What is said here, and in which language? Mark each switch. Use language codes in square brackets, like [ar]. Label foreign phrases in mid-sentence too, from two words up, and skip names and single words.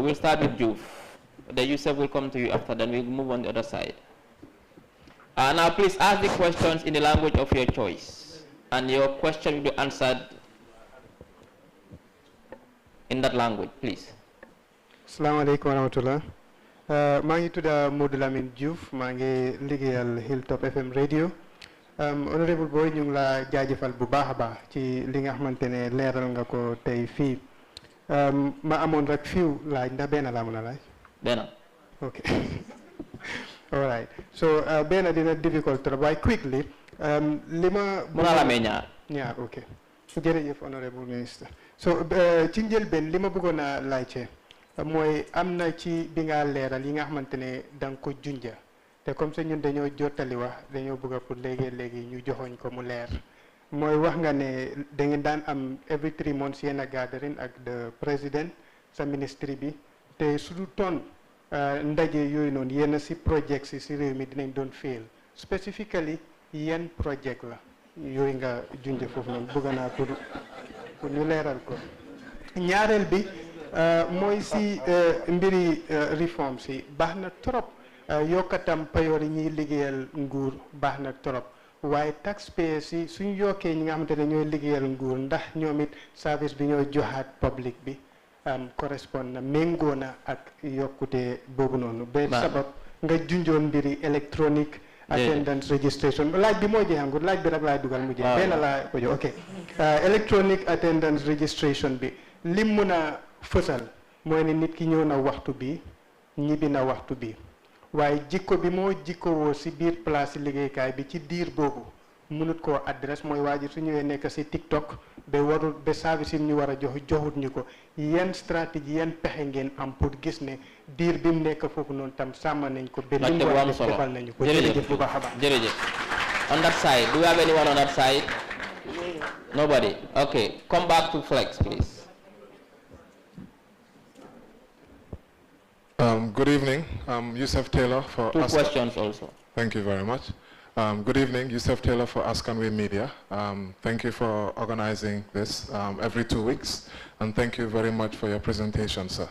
[en] We'll start with Juf. The Yusuf will come to you after, then we'll move on the other side. Now please ask the questions in the language of your choice, and your question will be answered in that language, please. [ar] Assalamu alaikum wa rahmatullah. [wo] maa ngi tudda Modou Lamine Diouf, maa ngi liggéeyal Hilltop FM radio. Honorable Boy, ñu ngi la jaajëfal bu baax a baax ci li nga xamante ne leeral nga ko tey fii. Ma amoon rek fiw laaj ndax benn laa mën a laaj. Benn. [en] Okay. All right. [wo] So benn dina difficult trop waaye quickly. Li ma. Mën naa la amee ñaar. ñaar ok. jërëjëf [en] honorable minister. [wo] So ci njëlbeen li ma bëggoon a laajte mooy am na ci bi nga leeral yi nga xamante ne da nga ko junja te [fr] comme ça [wo] ñun dañoo jottali wax dañoo bëgg pour léegi ñu joxoñ ko mu leer mooy wax nga ne da ngeen daan am [en] every 3 months [wo] yéen [en] a gathering [wo] ak [en] the president [wo] sa ministry bi te su du toon ndaje yooyu noonu yenn si project si réew mi dinañ doon fail specifically yenn project la yooyu nga junja foofu noonu bëgg naa pour ñu leeral ko ñaareel bi mooy si mbiri reform si baax na trop yokkatam payoor yi ñuy liggéeyal nguur baax na trop waaye taxpayers si suñ yokkee ñi nga xamante ne ñooy liggéeyal nguur ndax ñoom it service bi ñoo joxaat public bi correspond na méngoo na ak yokkute boobu noonu ba sabab nga junjoon mbiri [en] electronic attendance registration [wo] laaj bi moo jeexangut laaj bi rek laay dugal mu jeex benn laa ko jox ok [en] electronic attendance registration [wo] bi lim mun a fësal mooy ne nit ki ñëw na waxtu bi ñibbi na waxtu bi waaye jikko bi moo jikkowoo si biir place si liggéeykaay bi ci diir boobu mënut koo adresse mooy waa ji su ñëwee nekk si TikTok ba warul ba service yi ñu war a jox joxut ñu ko yan stratégie yan pexe ngeen am pour gis ne diir bi mu nekk foofu noonu tam sàmm nañ ko. ba li mu war a def defal nañu ko. jërëjëf bu baax a baax jërëjëf. [en] On that side, do we have anyone on that side? Nobody. Okay, come back to Flex, please. Good evening. Yusuf Taylor for Two questions also. Thank you very much. Good evening, Yusuf Taylor for Askanwe Media. Thank you for organizing this every 2 weeks, and thank you very much for your presentation, sir.